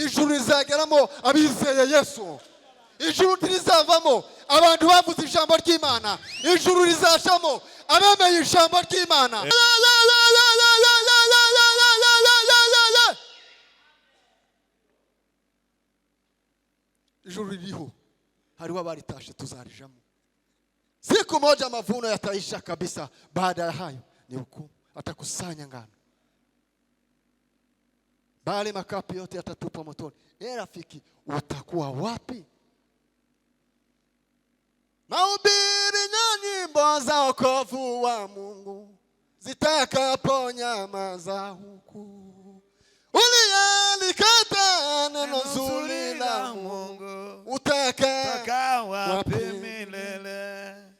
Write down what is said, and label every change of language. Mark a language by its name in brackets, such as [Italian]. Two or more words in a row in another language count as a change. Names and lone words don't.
[Kinyarwanda] Ijuru rizageramo abizeye Yesu. Ijuru ntirizavamo abantu bavuze ijambo ry'Imana. Ijuru rizashamo abemeye ijambo ry'Imana. Ijuru ririho, hariho abaritashe tuzarijamo. [Swahili] Siku moja mavuno yataisha kabisa, baada ya hayo ni hukumu, atakusanya ngano. Bali makapi yote yatatupwa motoni. Rafiki, utakuwa wapi? Mahubiri na nyimbo za wokovu wa Mungu zitakaponyamaza huku, uliyelikata neno zuri la Mungu utakaa wapi milele?